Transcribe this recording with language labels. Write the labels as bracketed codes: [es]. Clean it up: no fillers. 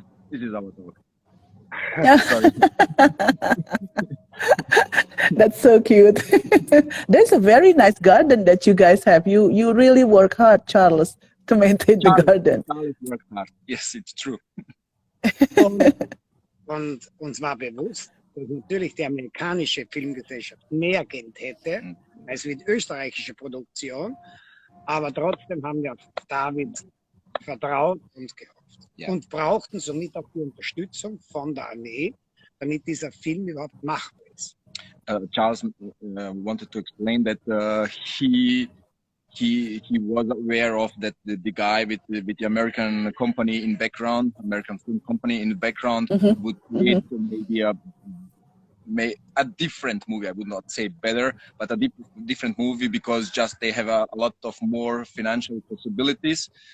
[en] This is our talk. Sorry. That's so cute. There's a very nice garden that you guys have. You really work hard, Charles, to maintain the garden. Charles worked hard. Yes, it's true. [de] Und uns war bewusst, dass natürlich die amerikanische Filmgesellschaft mehr Geld hätte als mit österreichischer Produktion. Aber trotzdem haben wir auf David vertraut und gehofft. Yeah. Und brauchten somit auch die Unterstützung von der Armee, damit dieser Film überhaupt machbar ist. [en] Charles wanted to explain that he was aware of that the guy with the American company in background, American film company in the background, would create maybe a different movie. I would not say better, but a different movie because just they have a lot of more financial possibilities.